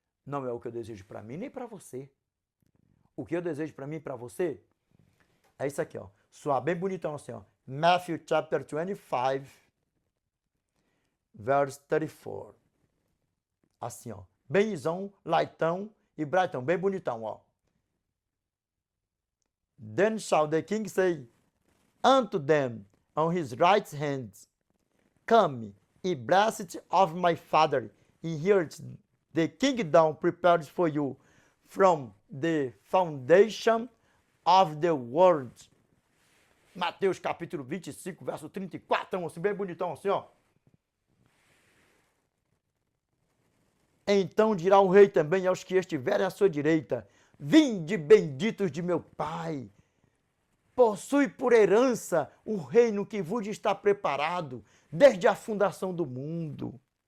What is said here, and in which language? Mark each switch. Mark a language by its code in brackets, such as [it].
[pt] Não é o que eu desejo para mim nem para você. O que eu desejo para mim e para você é isso aqui, ó. Soar bem bonitão assim, ó. [en] Matthew chapter 25, verse 34. [pt] Assim, ó. Benzão, lightão e brightão, bem bonitão, ó. [en] Then shall the king say unto them on his right hand, Come, ye blessed of my father, inherit the kingdom prepared for you from the foundation of the world. [pt] Mateus capítulo 25, verso 34, assim, bem bonitão, assim, ó. Então dirá o rei também aos que estiverem à sua direita, vinde benditos de meu Pai, possui por herança o reino que vos está preparado desde a fundação do mundo.